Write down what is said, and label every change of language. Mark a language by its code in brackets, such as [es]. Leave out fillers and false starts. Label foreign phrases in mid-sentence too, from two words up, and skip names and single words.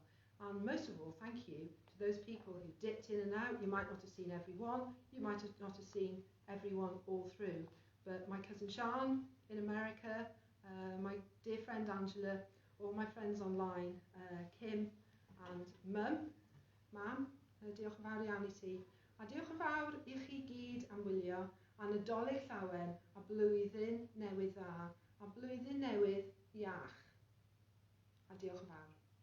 [en] And most of all, thank you to those people who dipped in and out. You might not have seen everyone, you might not have seen everyone all through, but my cousin Sean in America, my dear friend Angela, all my friends online, Kim and Mam, [cy] diolch yn fawr iawn I ti. A diolch yn fawr I chi gyd am wylio, a Nadolig llawen, a blwyddyn newydd dda, a blwyddyn newydd iach. A diolch yn fawr.